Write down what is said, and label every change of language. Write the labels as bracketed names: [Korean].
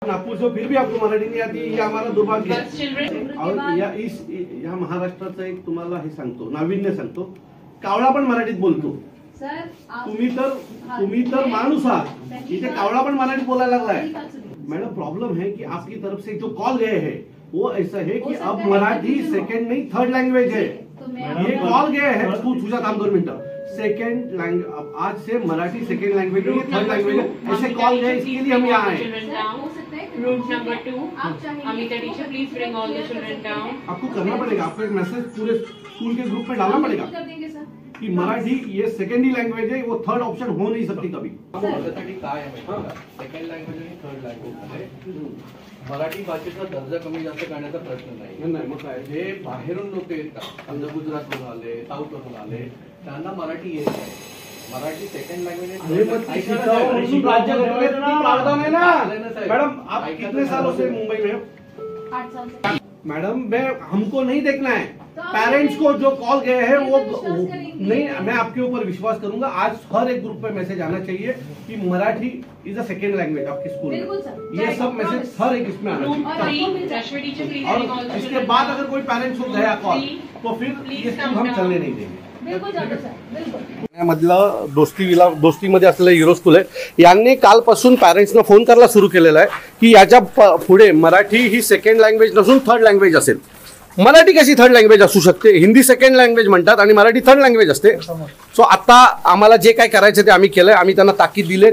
[Hindi] नागपुर से फिर भी आपको मराठी नहीं आती, ये हमारा दुर्भाग्य है। [Marathi] और या महाराष्ट्राचं एक तुम्हाला हे सांगतो, नाविन्य सांगतो, कावळा पण मराठीत बोलतो। तुम्ही तर माणूस आहात, इथे कावळा पण मराठीत बोलायला लागलाय। [Hindi] मैडम प्रॉब्लम है कि आपकी तरफ से जो कॉल गए हैं वो ऐसा है कि अब मराठी सेकंड नहीं थर्ड लैंग्वेज है। ये कॉल गए हैं, तू तुझा काम 2 मिनट, सेकंड लैंग्वेज आज से मराठी सेकंड लैंग्वेज है, थर्ड लैंग्वेज है, ऐसे कॉल गए, इसके लिए हम यहाँ आए। [English] Route number 2, Amita teacher, please bring all the children down. [Hindi] आपको करना पड़ेगा, आपको एक मैसेज पूरे स्कूल के ग्रुप में डालना पड़ेगा कि मराठी ये सेकंड ही लैंग्वेज है, वो थर्ड ऑप्शन हो नहीं सकती कभी। [Marathi] सेकंड लँग्वेज आणि थर्ड लँग्वेज मराठी भाषेचा दर्जा कमी जास्त करण्याचा प्रश्न नाही। मग काय जे बाहेरून लोक येतात, समजा गुजरातवरून आले, साऊथवरून आले, त्यांना मराठी येत नाही। [Hindi] मराठी सेकंड लैंग्वेज प्रावधान है ना। मैडम आप कितने सालों से मुंबई में? 8 साल से। मैडम हमको नहीं देखना है, पेरेंट्स को जो कॉल गए हैं वो नहीं, मैं आपके ऊपर विश्वास करूंगा। आज हर एक ग्रुप पे मैसेज आना चाहिए कि Marathi [English] is a second language [Hindi] आपके स्कूल में। ये सब मैसेज हर एक इसमें आना चाहिए। और इसके बाद अगर कोई पेरेंट्स को गया कॉल तो फिर ये स्कूल हम चलने नहीं देंगे। [Marathi] पुण्यामधलं दोस्तीमध्ये असलेलं युरो स्कूल आहे, यांनी कालपासून पॅरेंट्सना फोन करायला सुरू केलेला आहे की याच्या पुढे मराठी ही सेकंड लँग्वेज नसून थर्ड लँग्वेज असेल। मराठी कशी थर्ड लँग्वेज असू शकते? हिंदी सेकंड लँग्वेज म्हणतात आणि मराठी थर्ड लँग्वेज असते। सो आता आम्हाला जे काय करायचं ते आम्ही केलंय, आम्ही त्यांना ताकीद दिले।